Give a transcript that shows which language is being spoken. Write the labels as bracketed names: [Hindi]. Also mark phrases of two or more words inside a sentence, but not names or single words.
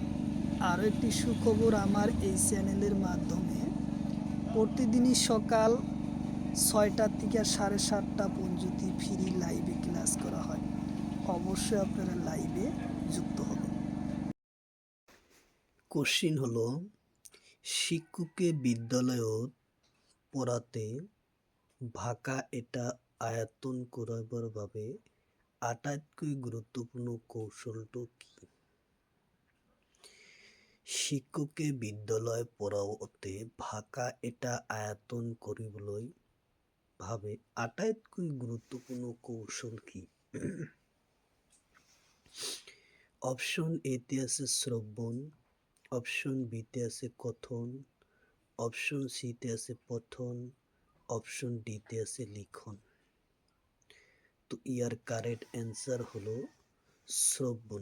[Bangla] আরও একটি সুখবর, আমার এই চ্যানেলের মাধ্যমে প্রতিদিনই সকাল 6টা থেকে 7:30 পর্যন্ত ফ্রি লাইভে ক্লাস করা হয়। অবশ্যই আপনারা লাইভে যুক্ত হবেন। কোশ্চিন হলো, [Assamese] শিক্ষকে বিদ্যালয়ত পড়াতে ভাষা এটা আয়ত্তন কৰিবৰ বাবে আটাইতকৈ গুৰুত্বপূৰ্ণ কৌশলটো কি? শিক্ষকে বিদ্যালয় পড়াওতে ভাষা এটা আয়ত্তন কৰিবলৈ ভাবে আটাইতকৈ গুৰুত্বপূৰ্ণ কৌশল কি? [Bangla] অপশন এতে আছে শ্রবণ, অপশন বিতে আছে কথন, অপশন সিতে আছে পঠন, অপশন ডিতে আছে লিখন। তো ইয়ার [English] correct answer [Bangla] হলো শ্রবণ।